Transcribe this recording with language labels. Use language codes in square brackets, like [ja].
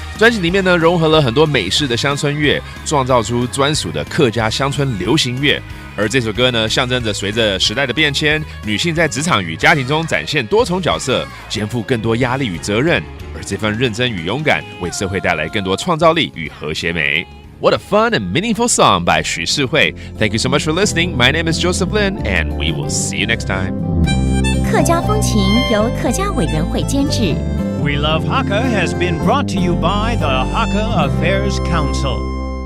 [zh] 专辑里面呢，融合了很多美式的乡村乐，创造出专属的客家乡村流行乐。而这首歌呢，象征着随着时代的变迁，女性在职场与家庭中展现多重角色，肩负更多压力与责任。而这份认真与勇敢，为社会带来更多创造力与和谐美。 [en] What a fun and meaningful song by Xu Shihui. Thank you so much for listening. My name is Joseph Lin, and we will see you next time. [zh] 客家风情由客家委员会监制。 [en] We Love Hakka has been brought to you by the Hakka Affairs Council.